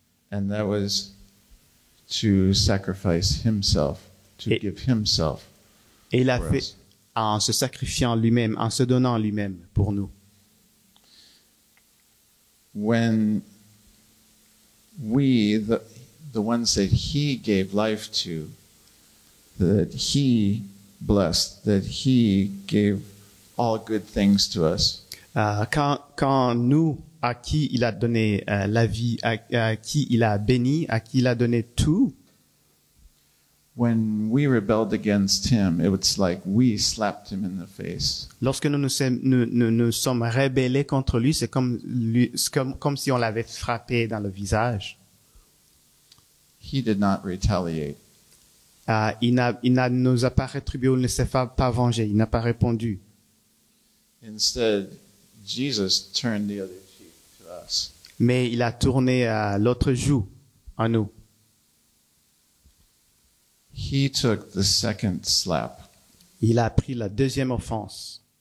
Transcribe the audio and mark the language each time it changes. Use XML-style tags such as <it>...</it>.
<en>And that was to sacrifice himself, to give himself.</en> <fr>Et il a</fr> <en>for</en> <fr>fait</fr> <en>us.</en> <fr>en se sacrifiant lui-même, en se donnant lui-même pour nous.</fr> <en>When we, the ones that he gave life to, that he blessed, that he gave all good things to us,</en> <fr>Quand nous, à qui il a donné la vie, à qui il a béni, à qui il a donné tout,</fr> <en>when we rebelled against him, it was like we slapped him in the face.</en> <fr>lorsque nous nous sommes rebellés contre lui, c'est comme si on l'avait frappé dans le visage.</fr> <en>He did not retaliate.</en> <fr>Il ne nous a pas rétribué, il ne s'est pas vengé, il n'a pas répondu.</fr> <en>Instead, Jesus turned the other cheek to us.</en> <fr>Mais il a tourné l'autre joue en nous.</fr> <en>He took the second slap,</en> <fr>Il a pris la deuxième offense.</fr>